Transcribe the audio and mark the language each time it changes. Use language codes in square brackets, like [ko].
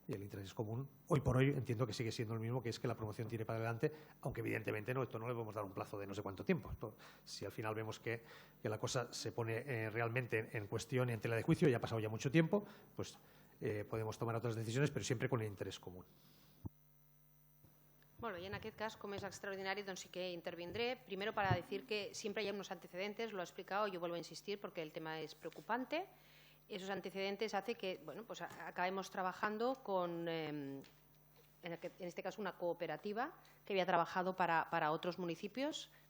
[es] Y el interés común, hoy por hoy, entiendo que sigue siendo el mismo, que es que la promoción tire para adelante, aunque evidentemente esto no le podemos dar un plazo de no sé cuánto tiempo. Si al final vemos que la cosa se pone realmente en cuestión y en tela de juicio, ya ha pasado ya mucho tiempo, pues podemos tomar otras decisiones, pero siempre con el interés común. [ca] Bueno, y en aquest cas, com és extraordinari, doncs sí que intervindré. [es] Primero para decir que siempre hay unos antecedentes, lo he explicado, yo vuelvo a insistir porque el tema es preocupante. Esos antecedentes hacen que, bueno, pues acabemos trabajando con en este caso una cooperativa que había trabajado para otros municipios.